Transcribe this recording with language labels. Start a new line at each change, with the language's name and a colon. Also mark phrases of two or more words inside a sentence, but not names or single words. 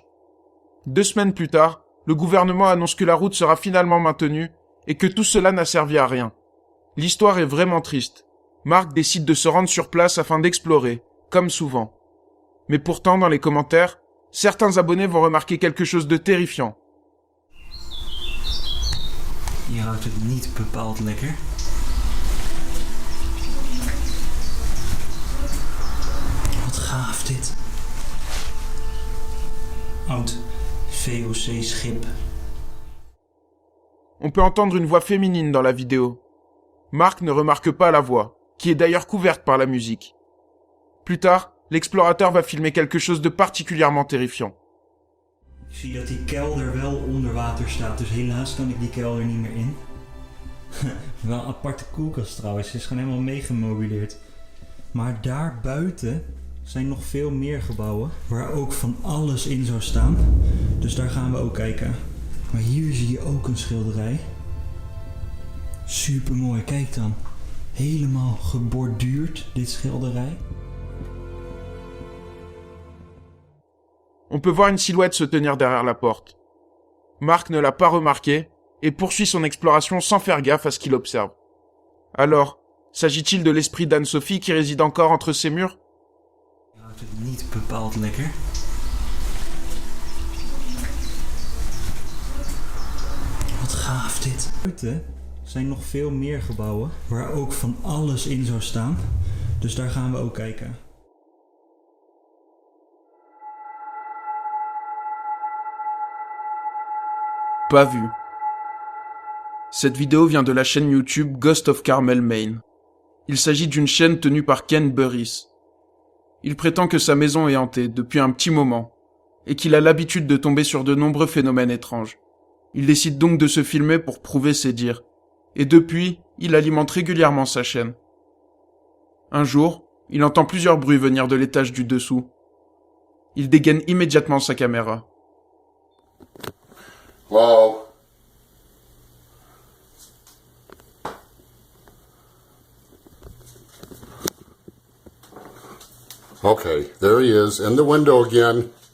French: 2 semaines plus tard, le gouvernement annonce que la route sera finalement maintenue et que tout cela n'a servi à rien. L'histoire est vraiment triste. Mark décide de se rendre sur place afin d'explorer, comme souvent. Mais pourtant, dans les commentaires, certains abonnés vont remarquer quelque chose de terrifiant.
Dutch: Je ruikt het niet bepaald lekker. Wat gaaf dit. Oud VOC-schip.
French: On peut entendre une voix féminine dans la vidéo. Mark ne remarque pas la voix, qui est d'ailleurs couverte par la musique. Plus tard, l'explorateur va filmer quelque chose de particulièrement terrifiant.
Dutch: Ik zie dat die kelder wel onder water staat, dus helaas kan ik die kelder niet meer in. Wel een aparte koelkast trouwens, ze is gewoon helemaal meegemobileerd. Maar daar buiten zijn nog veel meer gebouwen waar ook van alles in zou staan. Dus daar gaan we ook kijken. Maar hier zie je ook een schilderij. Super mooi, kijk dan. Helemaal geborduurd, dit schilderij.
French: On peut voir une silhouette se tenir derrière la porte. Mark ne l'a pas remarqué et poursuit son exploration sans faire gaffe à ce qu'il observe. Alors, s'agit-il de l'esprit d'Anne-Sophie qui réside encore entre ces murs?
Dutch: Je houdt het niet bepaald lekker. Wat gaaf dit. Buiten zijn nog veel meer gebouwen waar ook van alles in zou staan. Dus daar gaan we ook kijken.
French: Pas vu. Cette vidéo vient de la chaîne YouTube Ghost of Carmel, Maine. Il s'agit d'une chaîne tenue par Ken Burris. Il prétend que sa maison est hantée depuis un petit moment et qu'il a l'habitude de tomber sur de nombreux phénomènes étranges. Il décide donc de se filmer pour prouver ses dires. Et depuis, il alimente régulièrement sa chaîne. Un jour, il entend plusieurs bruits venir de l'étage du dessous. Il dégaine immédiatement sa caméra.
English: Hello? Okay, there he is, in the window again.